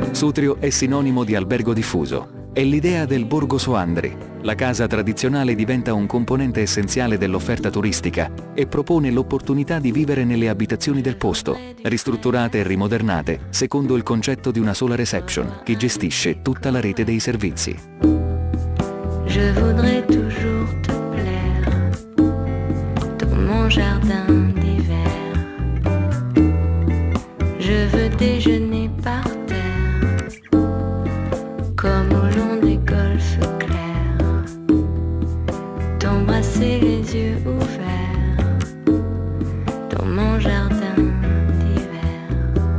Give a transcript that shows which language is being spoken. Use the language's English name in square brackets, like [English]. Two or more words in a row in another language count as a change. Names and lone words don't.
[Italian] Sutrio è sinonimo di albergo diffuso. È l'idea del Borgo Soandri. La casa tradizionale diventa un componente essenziale dell'offerta turistica e propone l'opportunità di vivere nelle abitazioni del posto, ristrutturate e rimodernate secondo il concetto di una sola reception che gestisce tutta la rete dei servizi. [French] Je voudrais toujours te plaire dans mon jardin d'hiver. Je veux déjeuner par terre comme au long des golfes clairs, t'embrasser les yeux ouverts dans mon jardin d'hiver.